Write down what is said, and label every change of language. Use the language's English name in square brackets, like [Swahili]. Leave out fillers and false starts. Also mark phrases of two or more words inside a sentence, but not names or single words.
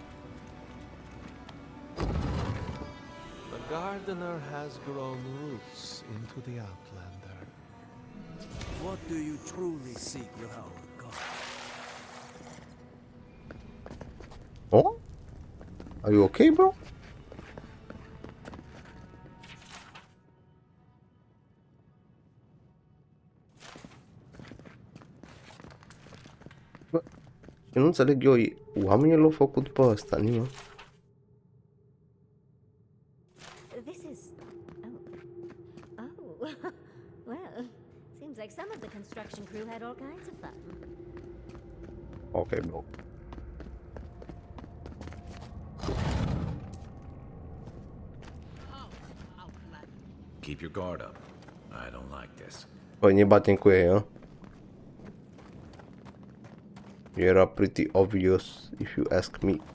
[English] The gardener has grown roots into the outlander. What do you truly seek with our god? Oh? Are you okay, bro? [Romanian] Bă, eu nu înțeleg eu, oamenii l-au făcut pe ăsta, nimeni. [English] This is... Oh. Oh. Well, seems like some of the construction crew had all kinds of fun. Ok, bro. Keep your guard up. I don't like this. [Romanian] Păi ne batem cu ei, hă? [English] Era pretty obvious, if you ask me.